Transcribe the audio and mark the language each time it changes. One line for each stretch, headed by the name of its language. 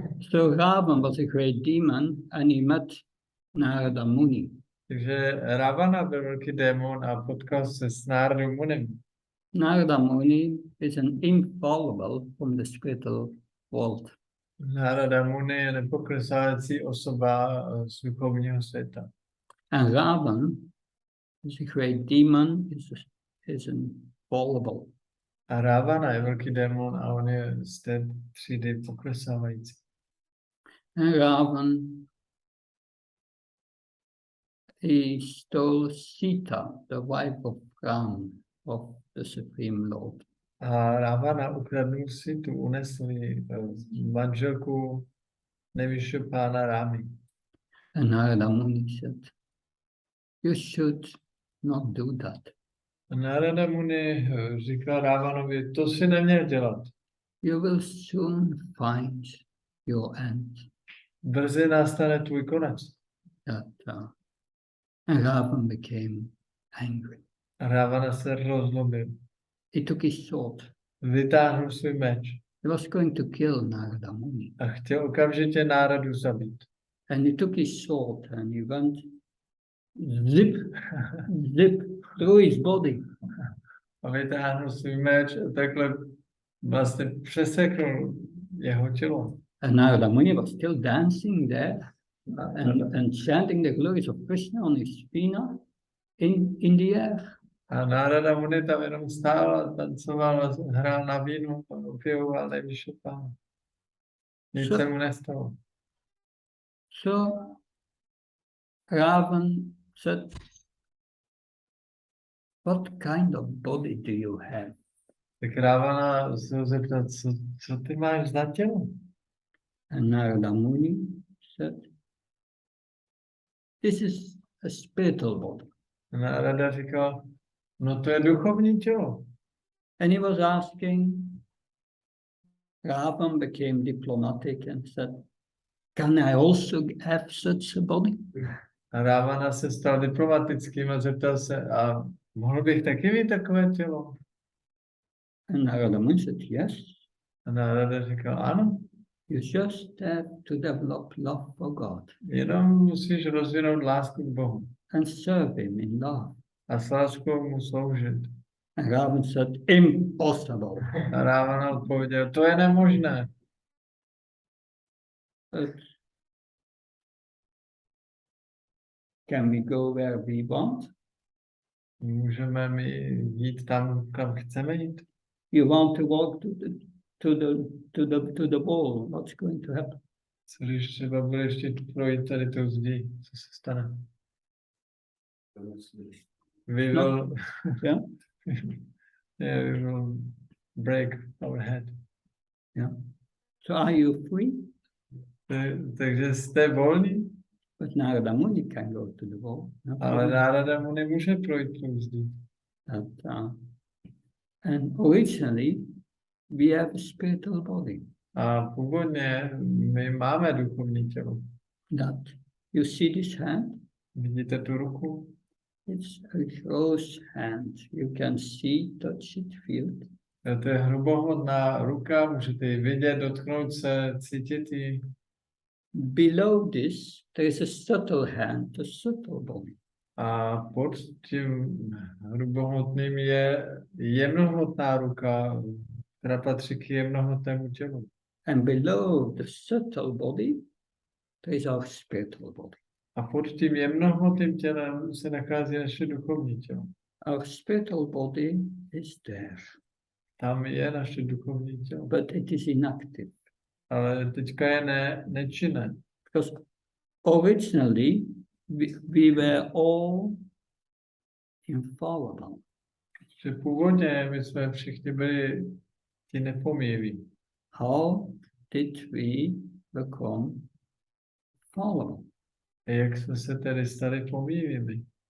English: So Ravan was a great demon and he met Narada Muni.
Czech: Takže Ravana byl velký démon a potkal se s Náradou Munim.
English: Narada Muni is an infallible from the spiritual world.
Czech: Nárada Muni je nepoklesávající osoba z duchovního světa.
English: And Ravan is a great demon, is infallible.
Czech: A Ravana je velký démon a on je z té třídy poklesávající.
English: And Ravan, he stole Sita, the wife of Ram, of the Supreme Lord.
Czech: A Ravana ukradl Situ, unesl ji, manželku nejvyššího pána Rámy.
English: And Narada Muni said, you should not do that.
Czech: A Narada Muni říkal Ravanovi, to si neměl dělat.
English: You will soon find your end.
Czech: Brzy nastane tvůj konec.
English: And Ravan became angry.
Czech: Ravana se rozlobil.
English: He took his sword.
Czech: Vytáhl svůj meč.
English: He was going to kill Narada Muni.
Czech: A chtěl okamžitě Náradu zabít.
English: And he took his sword and he went zip through his body.
Czech: A vytáhl svůj meč a takhle vlastně přeseknul jeho tělo.
English: And Narada Muni was still dancing there and chanting the glories of Krishna on his vina in the air.
Czech: A Nárada Muni tam jenom stál, tancoval, hrál na vínu, opěvoval nejvyšší pána. Nic se mu nestalo.
English: So Ravan said, what kind of body do you have?
Czech: Tak Ravana se ho zeptal, co ty máš za tělo?
English: And Narada Muni said, this is a spiritual body.
Czech: Nárada říkal, no to je duchovní tělo.
English: And he was asking, Ravan became diplomatic and said, can I also have such a body?
Czech: A Ravana se stal diplomatickým a zeptal se, a mohl bych taky mít takové tělo?
English: And Narada Muni said, yes.
Czech: A Nárada říkal, ano,
English: You just have to develop love for God
Czech: jenom musíš rozvinout lásku k Bohu
English: and serve Him in love.
Czech: a s láskou mu sloužit.
English: And Ravan said, impossible.
Czech: A Ravana odpověděl, to je nemožné.
English: But can we go where we want?
Czech: Můžeme mi jít tam, kam chceme jít.
English: You want to walk to the wall. What's going to happen?
Czech: Co když třeba budeš chtít projít tady tou zdí, co se stane?
English: We will, Yeah. yeah, we will break our head. Yeah. So are you free?
Czech: Takže jste volní,
English: But Narada Muni can go to the wall. No
Czech: ale
English: problem.
Czech: Nárada mu nemůže projít tou zdí.
English: And originally, we have a spiritual body.
Czech: A původně my máme duchovní tělo.
English: That you see this hand?
Czech: Vidíte tu ruku?
English: It's a close hand. You can see, touch it, feel it.
Czech: To je hrubohmotná ruka, můžete ji vidět, dotknout se, cítit ji.
English: Below this, there is a subtle hand, a subtle body.
Czech: A pod tím hrubohmotným je jemnohmotná ruka, která patří k jemnohmotnému tělu.
English: And below the subtle body, there is our spiritual body.
Czech: A pod tím jemnohmotným tělem se nachází naše duchovní tělo.
English: Our spiritual body is there,
Czech: Tam je naše duchovní tělo.
English: but it is inactive.
Czech: Ale teďka je nečinné.
English: Because originally, we were all infallible.
Czech: Že původně my jsme všichni byli ti nepomíjiví.
English: How did we become fallible?
Czech: A jak jsme se tedy stali pomíjivými?